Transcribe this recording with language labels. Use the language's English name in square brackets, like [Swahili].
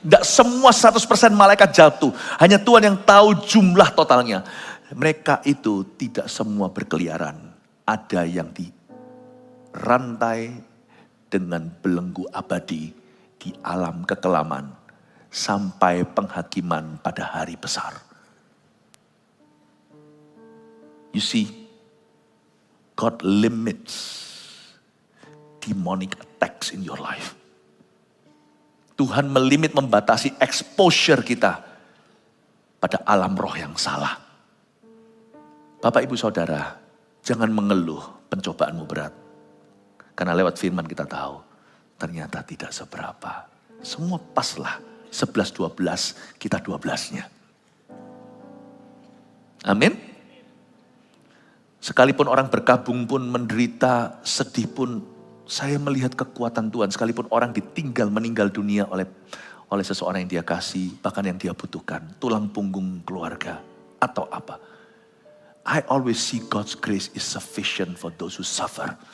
[Indonesian] Tidak semua 100% malaikat jatuh. Hanya Tuhan yang tahu jumlah totalnya. Mereka itu tidak semua berkeliaran. Ada yang dirantai dengan belenggu abadi di alam kekelaman. Sampai penghakiman pada hari besar. [English] You see, God limits demonic attacks in your life. [Indonesian] Tuhan melimit, membatasi exposure kita pada alam roh yang salah. Bapak, Ibu, Saudara, jangan mengeluh pencobaanmu berat. Karena lewat firman kita tahu, ternyata tidak seberapa. Semua paslah, 11-12, kita 12-nya. Amin. Sekalipun orang berkabung pun menderita, sedih pun, saya melihat kekuatan Tuhan. Sekalipun orang ditinggal meninggal dunia oleh seseorang yang dia kasih, bahkan yang dia butuhkan, tulang punggung keluarga atau apa. [English] I always see God's grace is sufficient for those who suffer.